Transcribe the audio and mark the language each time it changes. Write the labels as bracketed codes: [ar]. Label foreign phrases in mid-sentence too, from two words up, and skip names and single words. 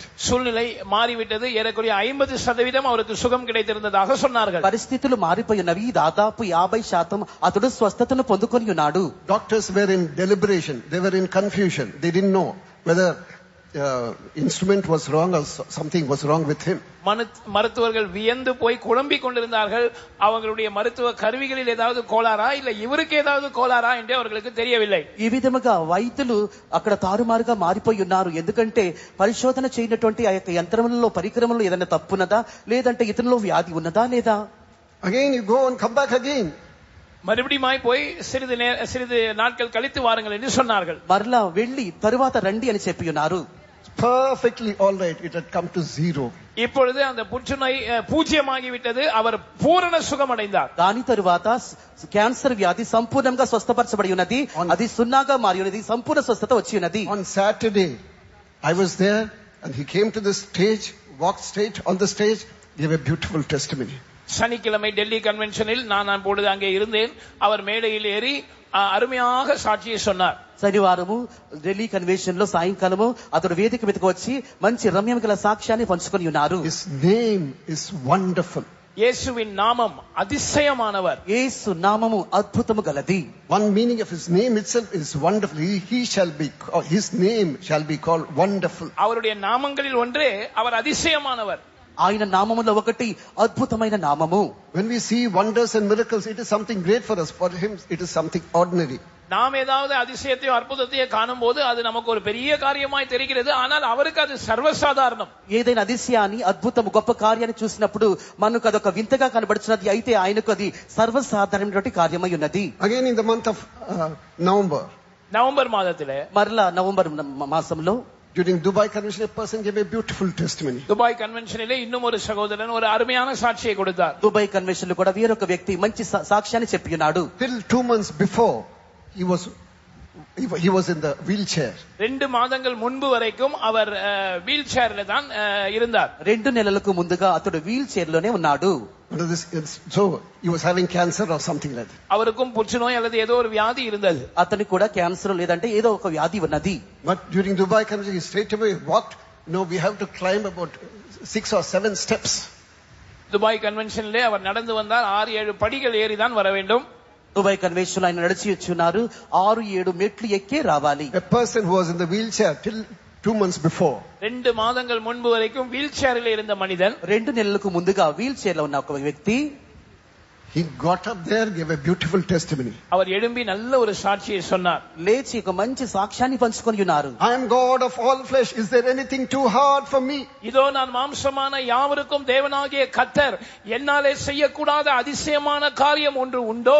[ta] சூழ்நிலை மாறிவிட்டது. ஏறக்குறைய 50% அவருக்கு சுகம் கிடைத்திருந்ததாக சொன்னார்கள். [te] పరిస్థితులు మారిపోయినవి. దాదాపు 50% అతడు స్వస్థతను పొందుకొని ఉన్నాడు. [en] Doctors were in deliberation. They were in confusion. They didn't know whether instrument was wrong or something was wrong with him. [ta] மருத்துவர்கள் வியந்து போய் குழம்பிக் கொண்டிருந்தார்கள். அவங்களுடைய மருத்துவ கருவிகளில் ஏதாவது கோளாறா இல்ல இவருக்கு ஏதாவது கோளாறா என்று அவர்களுக்கு தெரியவில்லை. [te] ఈ విధముగా వైద్యులు అక్కడ తారుమారుగా మారిపోయి ఉన్నారు. ఎందుకంటే పరిశోధన చేయనటువంటి ఆ యొక్క యంత్రములలో పరికరములలో ఏదైనా తప్పున్నదా లేదంటే ఇతనిలో వ్యాధి ఉన్నదా లేదా. [en] Again you go and come back again. [ta] மறுபடியும் போய் சிறிது நாட்கள் கழித்து வாருங்கள் என்று சொன்னார்கள். [te] మరలా వెళ్లి తరువాత రండి అని చెప్పి ఉన్నారు. [en] Perfectly all right, it had come to zero. [ta] இப்பொழுது அந்த புற்றுநோய் பூஜ்யமாகிவிட்டது. அவர் பூரண சுகமடைந்தார். [te] దాని తరువాత క్యాన్సర్ వ్యాధి సంపూర్ణంగా స్వస్థపరచబడి ఉన్నది. అది సున్నాగా మారి ఉన్నది. సంపూర్ణ స్వస్థత వచ్చి ఉన్నది. [en] On Saturday I was there and he came to the stage, walked straight on the stage, gave a beautiful testimony. [ta] சனிக்கிழமை டெல்லி கன்வென்ஷனில் நான் அப்பொழுது அங்கே இருந்தேன். அவர் மேடையில் ஏறி அருமையாக சாட்சியை சொன்னார். [te] శనివారము ఢిల్లీ కన్వెన్షన్ లో సాయంకాలము అతడు వేదిక మీదకి వచ్చి మంచి రమ్యం గల సాక్ష్యాన్ని పంచుకొని ఉన్నారు. [en] His name is wonderful. [ta] இயேசுவின் நாமம் அதிசயமானவர். [te] యేసు నామము అద్భుతము గలది. [en] One meaning of his name itself is wonderful. His name shall be called wonderful. [ta] அவருடைய நாமங்களில் ஒன்றே அவர் அதிசயமானவர். [te] ఆయన నామములో ఒకటి అద్భుతమైన నామము. [en] When we see wonders and miracles, it is something great for us. For him it is something ordinary. [ta] நாம் ஏதாவது அதிசயத்தையோ அற்புதத்தையோ காணும் போது அது நமக்கு ஒரு பெரிய காரியமாய் தெரிகிறது. ஆனால் அவருக்கு அது சர்வசாதாரணம். [te] ఏదైనా అదిశయాన్ని అద్భుతము గొప్ప కార్యాన్ని చూసినప్పుడు మనకు అదొక వింతగా కనబడుతున్నది. అయితే ఆయనకు అది సర్వసాధారణమైనటువంటి కార్యమై ఉన్నది. [en] Again in the month of [ta] நவம்பர் மாதத்திலே [te] మరలా నవంబర్ మాసంలో [en] during Dubai convention a person gave a beautiful testimony. [ta] துபாய் கன்வென்ஷனிலே இன்னும் ஒரு சகோதரன் ஒரு அருமையான சாட்சியை கொடுத்தார். [te] దుబాయ్ కన్వెన్షన్ లో కూడా వేరొక వ్యక్తి మంచి సాక్ష్యాన్ని చెప్పి ఉన్నాడు. [en] Till 2 months before he was in the wheelchair. [ta] 2 மாதங்கள் முன்பு வரைக்கும் அவர் [en] wheel chair [ta] தான் இருந்தார். [te] 2 నెలలకు ముందుగా అతడు [en] wheel chair [te] లోనే ఉన్నాడు. [en] So he was having cancer or something like that. [ta] அவருக்கும் புற்றுநோய் அல்லது ஏதோ ஒரு வியாதி இருந்தது. [te] అతనికి కూడా క్యాన్సర్ లేదంటే ఏదో ఒక వ్యాధి ఉన్నది. [en] But during Dubai convention he straight away walked. We have to climb about 6 or 7 steps. [ta] துபாய் கன்வென்ஷனிலே அவர் நடந்து வந்தார். 6-7 படிகள் ஏறி தான் வர வேண்டும். [te] దుబాయ్ కన్వెన్షన్ ఆయన నడిచి వచ్చున్నారు. 6-7 మెట్లు ఎక్కే రావాలి. [en] A person who was in the wheelchair till 2 months before. [ta] 2 மாதங்கள் முன்பு வரைக்கும் [en] wheel chair [ta] இருந்த மனிதன் [te] 2 నెలలకు ముందుగా [en] wheel chair [te] లో ఉన్న ఒక వ్యక్తి [en] he got up there, gave a beautiful testimony. [ta] அவர் எழும்பி நல்ல ஒரு சாட்சியை சொன்னார். [te] లేచి ఒక మంచి సాక్ష్యాన్ని పంచుకొని ఉన్నారు. [en] I am God of all flesh, is there anything too hard for me? [ta] இதோ நான் மாம்சமான யாவருக்கும் தேவனாகிய கர்த்தர், என்னாலே செய்யக்கூடாத அதிசயமான காரியம் ஒன்று உண்டோ?